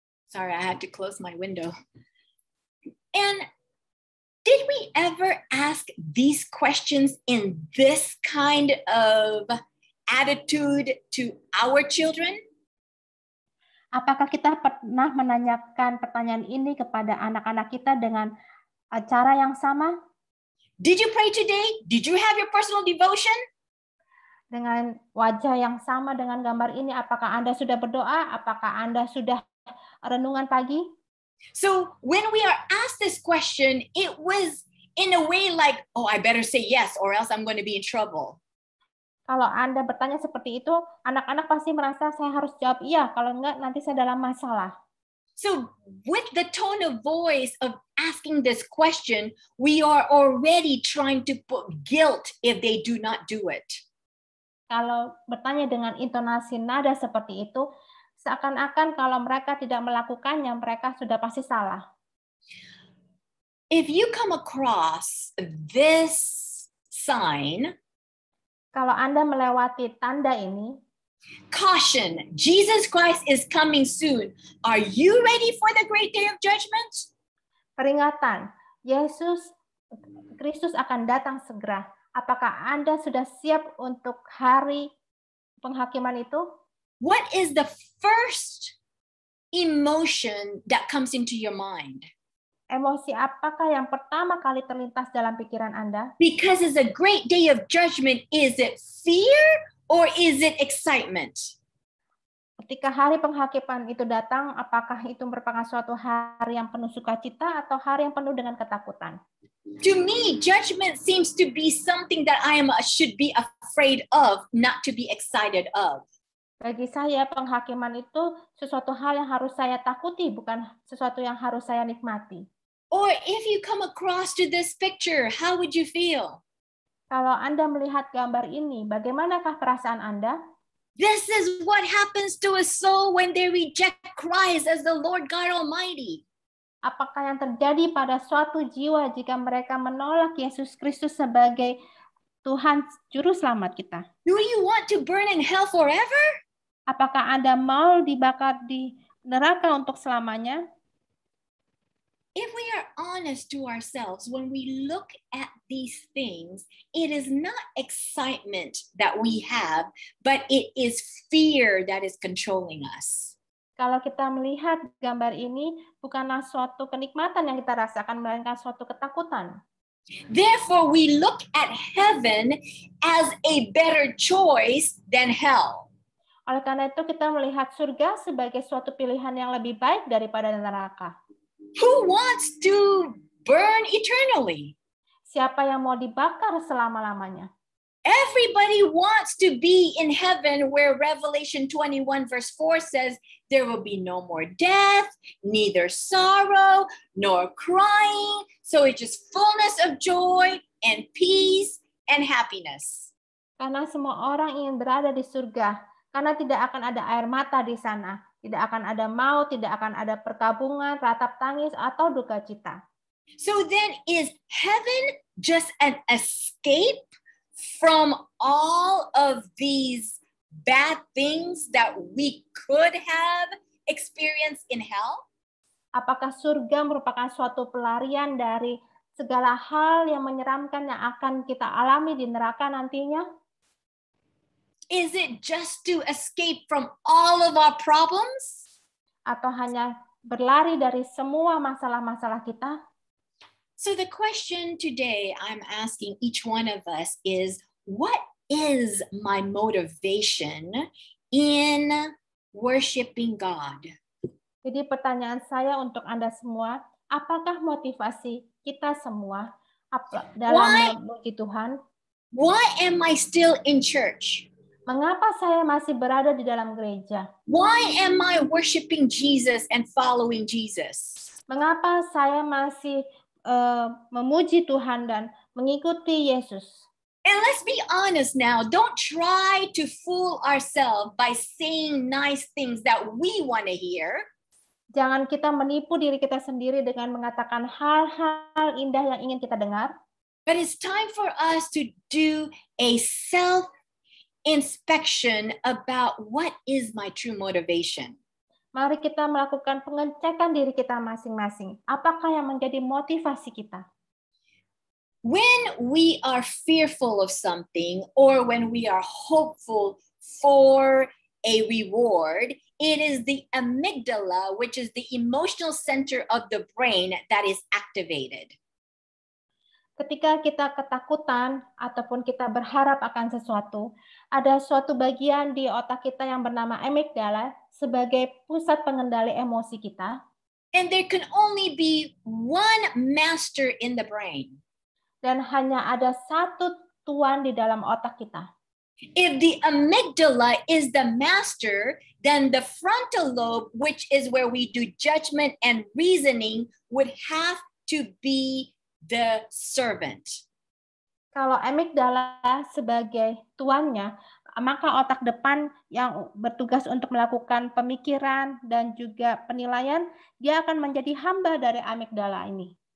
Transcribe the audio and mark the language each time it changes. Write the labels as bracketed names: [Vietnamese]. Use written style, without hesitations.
[English] Sorry, I had to close my window. And did we ever ask these questions in this kind of attitude to our children? [Indonesian] Apakah kita pernah menanyakan pertanyaan ini kepada anak-anak kita dengan cara yang sama? [English] Did you pray today? Did you have your personal devotion? [Indonesian] Dengan wajah yang sama dengan gambar ini, apakah Anda sudah berdoa? Apakah Anda sudah renungan pagi? [English] So when we are asked this question, it was in a way like, oh, I better say yes or else I'm going to be in trouble. [Indonesian] Kalau Anda bertanya seperti itu, anak-anak pasti merasa saya harus jawab iya, kalau enggak nanti saya dalam masalah. [English] So with the tone of voice of asking this question, we are already trying to put guilt if they do not do it. [Indonesian] Kalau bertanya dengan intonasi nada seperti itu, Seakan-akan kalau mereka tidak melakukannya, mereka sudah pasti salah. [English] If you come across this sign, [Indonesian] Kalau Anda melewati tanda ini, [English] caution, Jesus Christ is coming soon. Are you ready for the great day of judgment? [Indonesian] peringatan, Yesus Kristus akan datang segera. Apakah Anda sudah siap untuk hari penghakiman itu? [English] What is the first emotion that comes into your mind? [Indonesian] Emosi apakah yang pertama kali terlintas dalam pikiran Anda? [English] Because it's a great day of judgment, is it fear or is it excitement? [Indonesian] Ketika hari penghakiman itu datang, apakah itu merupakan suatu hari yang penuh sukacita atau hari yang penuh dengan ketakutan? [English] To me, judgment seems to be something that should be afraid of, not to be excited of. [Indonesian] Bagi saya, penghakiman itu sesuatu hal yang harus saya takuti, bukan sesuatu yang harus saya nikmati. [English] Or if you come across to this picture, how would you feel? [Indonesian] Kalau Anda melihat gambar ini, bagaimanakah perasaan Anda? [English] This is what happens to a soul when they reject Christ as the Lord God Almighty. [Indonesian] Apakah yang terjadi pada suatu jiwa jika mereka menolak Yesus Kristus sebagai Tuhan Juru Selamat kita? [English] Do you want to burn in hell forever? [Indonesian] Apakah Anda mau dibakar di neraka untuk selamanya? [English] If we are honest to ourselves, when we look at these things, it is not excitement that we have, but it is fear that is controlling us. [Indonesian] Kalau kita melihat gambar ini, bukanlah suatu kenikmatan yang kita rasakan, melainkan suatu ketakutan. [English] Therefore, we look at heaven as a better choice than hell. [Indonesian] Oleh karena itu, kita melihat surga sebagai suatu pilihan yang lebih baik daripada neraka. [English] Who wants to burn eternally? [Indonesian] Siapa yang mau dibakar selama-lamanya? [English] Everybody wants to be in heaven where Revelation 21 verse 4 says there will be no more death, neither sorrow nor crying. So it's just fullness of joy and peace and happiness. [Indonesian] Karena semua orang ingin berada di surga, karena tidak akan ada air mata di sana, tidak akan ada maut, tidak akan ada perkabungan, ratap tangis, atau duka cita. [English] So then is heaven just an escape from all of these bad things that we could have experienced in hell? [Indonesian] Apakah surga merupakan suatu pelarian dari segala hal yang menyeramkan yang akan kita alami di neraka nantinya? [English] Is it just to escape from all of our problems? [Indonesian] Atau hanya berlari dari semua masalah-masalah kita? [English] So the question today I'm asking each one of us is, what is my motivation in worshiping God? [Indonesian] Jadi pertanyaan saya untuk Anda semua, apakah motivasi kita semua dalam memuji Tuhan? [English] Why am I still in church? [Indonesian] Mengapa saya masih berada di dalam gereja? [English] Why am I worshiping Jesus and following Jesus? [Indonesian] Mengapa saya masih memuji Tuhan dan mengikuti Yesus? [English] And let's be honest now, don't try to fool ourselves by saying nice things that we want to hear. [Indonesian] Jangan kita menipu diri kita sendiri dengan mengatakan hal-hal indah yang ingin kita dengar. [English] But it's time for us to do a self-inspection about what is my true motivation. [Indonesian] Mari kita melakukan pengecekan diri kita masing-masing. Apakah yang menjadi motivasi kita? [English] When we are fearful of something or when we are hopeful for a reward, it is the amygdala, which is the emotional center of the brain, that is activated. [Indonesian] Ketika kita ketakutan ataupun kita berharap akan sesuatu, ada suatu bagian di otak kita yang bernama amygdala sebagai pusat pengendali emosi kita. [English] And there can only be one master in the brain. [Indonesian] Dan hanya ada satu tuan di dalam otak kita. [English] If the amygdala is the master, then the frontal lobe, which is where we do judgment and reasoning, would have to be the servant. [Indonesian] Kalau amigdala sebagai tuannya, maka otak depan yang bertugas untuk melakukan pemikiran dan juga penilaian, dia akan menjadi hamba dari amigdala ini.